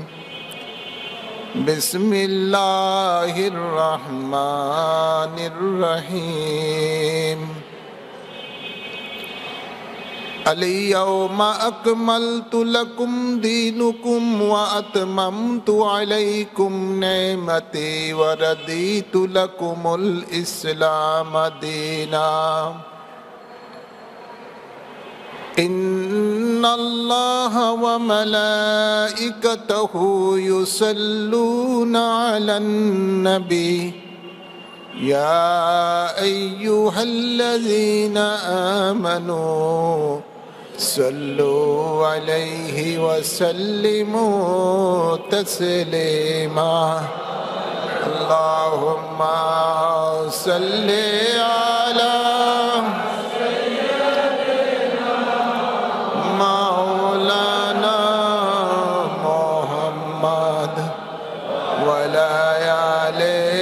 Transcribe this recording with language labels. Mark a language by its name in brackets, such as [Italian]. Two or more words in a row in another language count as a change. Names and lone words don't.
[Arabic] بسم الله الرحمن الرحيم اليوم أكملت لكم دينكم وأتممت عليكم نعمتي ورضيت لكم الإسلام دينا إن الله وملائكته يصلون على النبي يا أيها الذين آمنوا صلوا عليه وسلموا تسليما اللهم صل على مولانا محمد وعلى آل